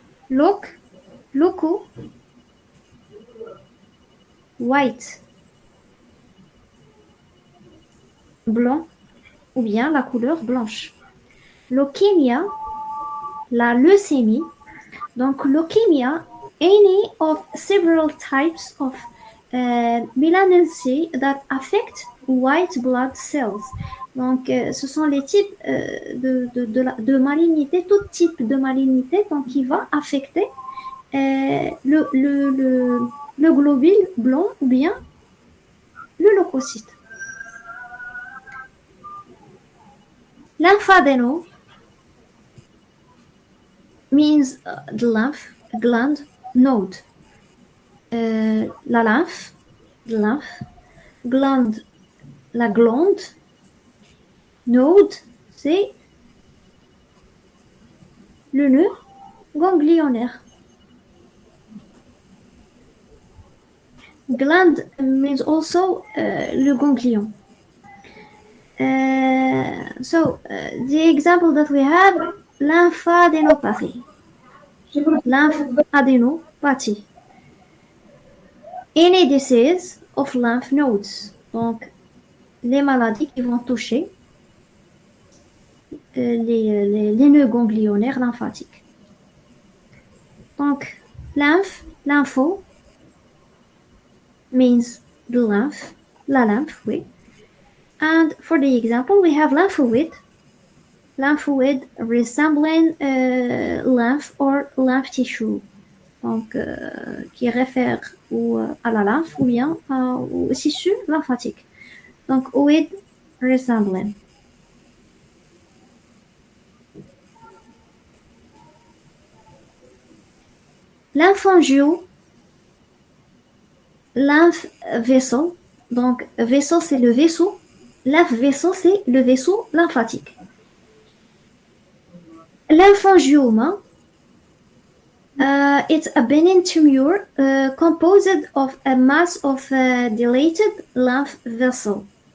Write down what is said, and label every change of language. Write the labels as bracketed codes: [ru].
[en] Loco, white. [fr] blanc ou bien la couleur blanche. Leukemia, la leucémie. [en] Donc, leukemia, any of several types of malignancy that affect white blood cells. [fr] Donc, ce sont les types de malignité, tout type de malignité donc, qui va affecter le globule blanc ou bien le leucocyte. [en] Lymphadeno means the lymph gland node. [fr] La lymphe, glande, la glande, node, c'est le nœud ganglionnaire. [en] Gland means also [fr] le ganglion. [en] The example that we have, lymphadenopathy. Lymphadenopathy. Any disease of lymph nodes. [fr] Donc, les maladies qui vont toucher les nœuds ganglionnaires lymphatiques. Donc, lympho, [en] means the lymph, [fr] la lymphe, oui. [en] And for the example, we have lymphoid resembling lymph or lymph tissue. [fr] Donc, qui réfère à la lymphe ou bien au tissu lymphatique. [en] Donc, oid resembling. Lymphangio, lymph vessel. [fr] Donc, vaisseau, c'est le vaisseau. Lymph vaisseau, c'est le vaisseau lymphatique. [en] Lymphangioma, it's a benign tumor composed of a mass of dilated lymph vessel.